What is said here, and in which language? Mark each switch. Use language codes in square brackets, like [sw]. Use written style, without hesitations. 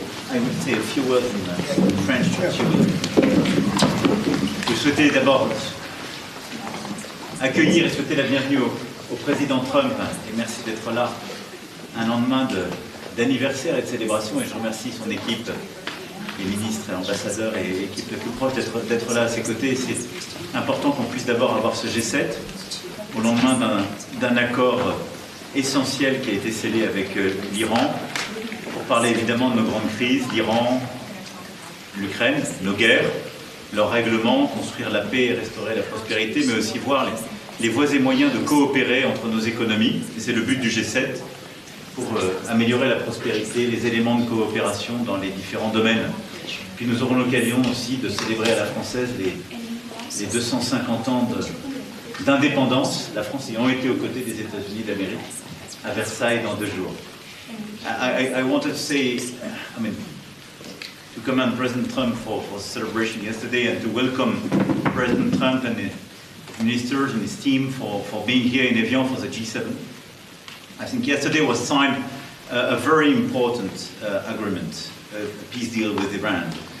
[en] I will say a few words in French. [fr] Je souhaitais d'abord accueillir et souhaiter la bienvenue au président Trump, et merci d'être là un lendemain d'anniversaire et de célébration, et je remercie son équipe, les ministres et ambassadeurs et l'équipe la plus proche d'être là à ses côtés. C'est important qu'on puisse d'abord avoir ce G7 au lendemain d'un accord essentiel qui a été scellé avec l'Iran, pour parler évidemment de nos grandes crises, l'Iran, l'Ukraine, nos guerres, leurs règlements, construire la paix et restaurer la prospérité, mais aussi voir les voies et moyens de coopérer entre nos économies, et c'est le but du G7, pour améliorer la prospérité, les éléments de coopération dans les différents domaines. Puis nous aurons l'occasion aussi de célébrer à la française les 250 ans d'indépendance, la France ayant été aux côtés des États-Unis d'Amérique, à Versailles dans 2 jours. [en] I wanted to say, to commend President Trump for celebration yesterday, and to welcome President Trump and his ministers and his team for being here in Évian for the G7. I think yesterday was signed a very important agreement, a peace deal with Iran.